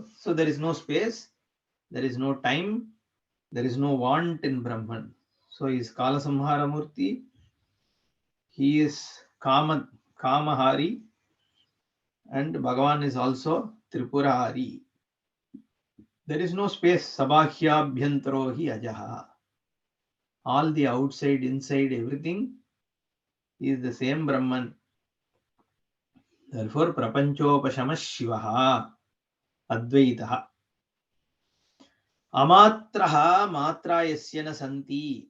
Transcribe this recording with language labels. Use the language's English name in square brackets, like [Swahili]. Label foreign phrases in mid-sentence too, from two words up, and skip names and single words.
[English] So there is no space, there is no time, there is no want in Brahman. So he is Kala Samhara Murti. He is Kamahari, and Bhagavan is also Tripurari. There is no space. [Sanskrit] सबाह्य अभ्यन्तरो हि अजः. [English] All the outside, inside, everything is the same Brahman. Therefore, [Sanskrit] प्रपञ्चोपशमः शिवः अद्वैतः. अमात्रः मात्रा यस्य न सन्ति.